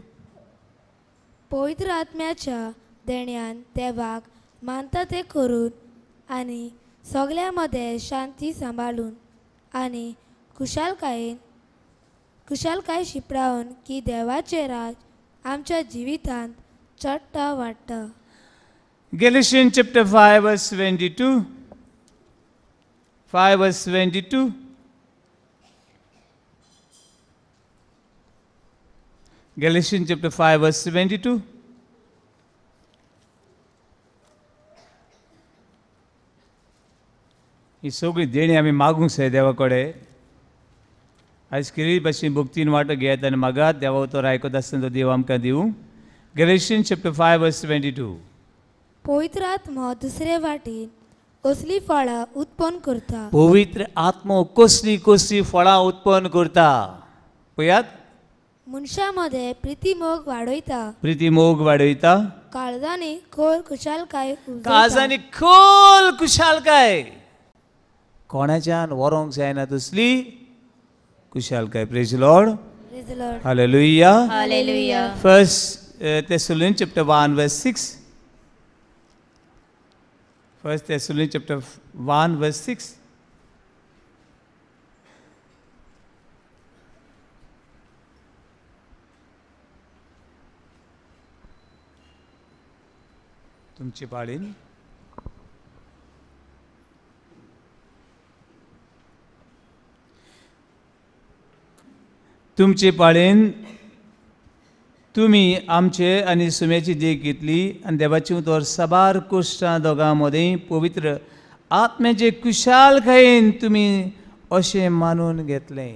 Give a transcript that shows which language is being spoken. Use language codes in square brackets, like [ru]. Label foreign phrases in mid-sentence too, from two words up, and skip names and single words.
[kok] पवित्र आत्म्याच्या देण्यान देवाक मानता ते करून आनी सगळ्या मध्ये शांती सांबाळून आनी खुशालकाय शिपडावन की देवाचे राज आमच्या जिवितांत चडटा वाडटा. [en] Galatians chapter 5 verse 22. 5 verse 22. Galatians chapter 5 verse 22. [kok] ही सगळी देणी आमी मागूंक जाय देवा कडेन. आयज कितें भाशेन भक्तीन वांटो घेयात आनी मागात देवा उतर आयकत आसतना तो देव आमकां दिवं. [en] Galatians chapter 5 verse 22. [kok] पवित्र आत्मा दुसरे वाटेन असली फळां उत्पन्न करता. पवित्र आत्मा कसली कसली फळां उत्पन्न करता पळयात. मनशा मध्ये प्रिती मोग वाडयता. प्रिती मोग वाडयता. काळजांनी खोल खुशालकाय उजळटा. काळजांनी खोल खुशालकाय. कोणाच्यान व्हरोंक जायना तसली खुशालकाय. [en] praise Lord. Praise the Lord. हालेलुया. Hallelujah. First Thessalonians chapter 1 verse 6. First Thessalonians chapter 1 verse 6. [kok] तुमची पाळीन. तुमचे पाळेन तुम्ही आमचे आनी सुम्याची देख घेतली आनी देवाची उतर साबार कोश्टां दोगां मदें पवित्र आत्म्याचे कुशालकायेन तुमी अशें मानून घेतलें.